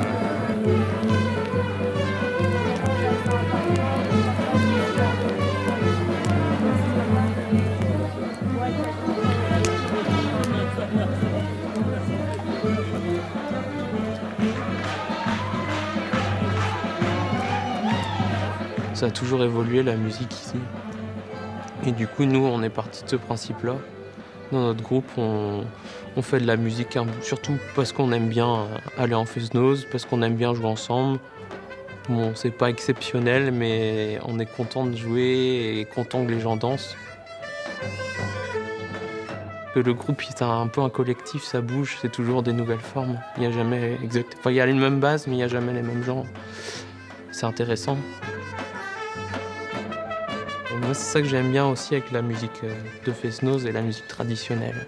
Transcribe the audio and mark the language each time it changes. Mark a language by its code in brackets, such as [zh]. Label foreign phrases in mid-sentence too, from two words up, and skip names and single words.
[fr] Ça a toujours évolué la musique ici. Et du coup, nous, on est parti de ce principe-là. Dans notre groupe, on fait de la musique surtout parce qu'on aime bien aller en fest-noz, parce qu'on aime bien jouer ensemble. Bon, c'est pas exceptionnel, mais on est content de jouer et content que les gens dansent. Que le groupe est un peu un collectif, ça bouge, c'est toujours des nouvelles formes. Il n'y a jamais exact. Enfin, il y a les mêmes bases, mais il n'y a jamais les mêmes gens. C'est intéressant. Et moi, c'est ça que j'aime bien aussi avec la musique de fest-noz et la musique traditionnelle.